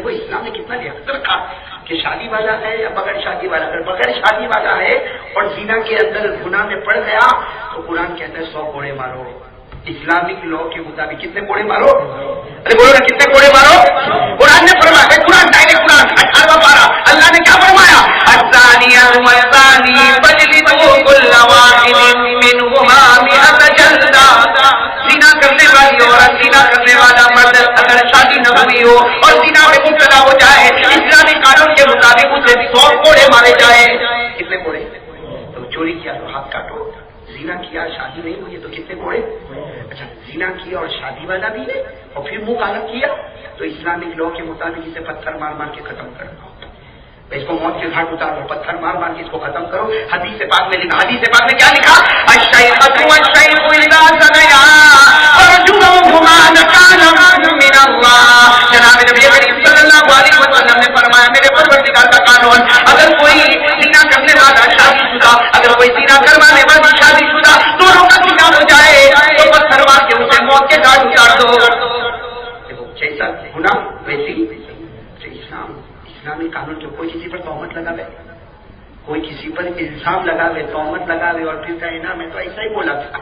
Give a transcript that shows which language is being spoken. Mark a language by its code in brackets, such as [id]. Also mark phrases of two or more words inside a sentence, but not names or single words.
[hi] देखो इस्लाम ने कितना लिया रखा कि शादी वाला है या बगैर शादी वाला। अगर बगैर शादी वाला है और ज़िना के अंदर गुनाह में पड़ गया तो कुरान के अंदर 100 कोड़े मारो। [en] Islamic law [hi] के मुताबिक कितने कोड़े मारो? अरे बोलो ना, कितने कोड़े मारो? कुरान ने फरमाया, कुरान डायरेक्ट कुरान 18वां पारा, अल्लाह ने क्या फरमाया? [ar] الزانية والزاني فاجلدوا كل واحد منهما مائة جلدة. [hi] ज़िना करने वाली औरत, ज़िना करने वाला मर्द अगर शादी न हुई हो और ज़िना में मुब्तला हो जाए, इस्लामी कानून के मुताबिक उसे 100 कोड़े मारे जाए। कितने कोड़े? तो चोरी किया तो हाथ काटो, ज़िना किया शादी नहीं हुई तो कितने कोड़े? अच्छा, ज़िना किया और शादी वाला भी है और फिर मुंह काला किया तो [en] Islamic law [hi] के मुताबिक इसे पत्थर मार मार के खत्म करना होता है। इसको मौत के घाट उतारो, पत्थर मार मार के इसको खत्म करो। हदीस पाक में लिखा, हदीस पाक में क्या लिखा? [ar] الشيخة والشيخ إذا زنيا فارجموهما نكالا من الله. [hi] जनाब नबी करीम [ar] صلى الله عليه وسلم [hi] ने फरमाया, मेरे परवरदिगार का कानून, अगर कोई ज़िना करने वाला शादीशुदा, अगर कोई ज़िना करवाने वाली शादीशुदा दोनों का ज़िना हो जाए तो पत्थर मार के उसे मौत के घाट उतार दो। देखो जैसा गुनाह वैसी इस्लामी कानून जो कोई किसी पर तोहमत लगावे, कोई किसी पर इल्जाम लगावे, तोहमत लगावे और फिर कहे ना मैं तो ऐसा ही बोला था।